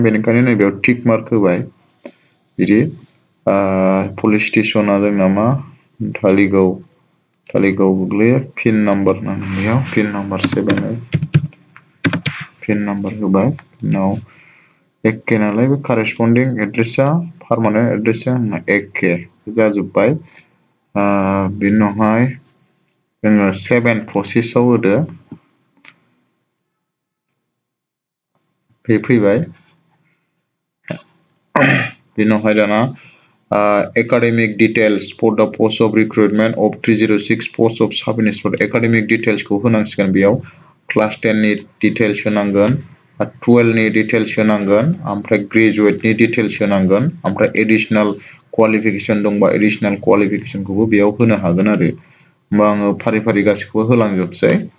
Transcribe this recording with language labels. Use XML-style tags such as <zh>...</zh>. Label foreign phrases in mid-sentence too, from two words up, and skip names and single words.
<brx>बेनिखायनो नैबेयाव</brx> <en>tick mark</en> <brx>होबाय बिदि पुलिस स्टेसना जोंना मा धालिगाव गोग्लैयो</brx> <en>pin number</en> <brx>नांगौ</brx> <en>pin number</en> <brx>7</brx> <en>pin number</en> <brx>होबाय उनाव एखे नालाय बे</brx> <en>correspondence address permanent address</en> <brx>आंना एखे जाजोब्बाय बिनि उनावहाय जोङो 7 प्रसेसआव होदो बे फैबाय बिनि उनावहाय दाना</brx> <en>academic details for the post of recruitment of 306 post of sub inspector academic details</en> <brx>खौ होनांसिगोन बेयाव क्लास 10 नि डिटेल्स होनांगोन 12 नि डिटेल्स होनांगोन ओमफ्राय ग्रेजुवेटनि डिटेल्स होनांगोन ओमफ्राय</brx> <en>additional qualification</en> <brx>दंबा एडिशनेल क्वालिफिकेसनखौबो बेयाव होनो हागोन आरो होमबा आङो फारि फारि गासैखौबो होलांजोबसै</brx>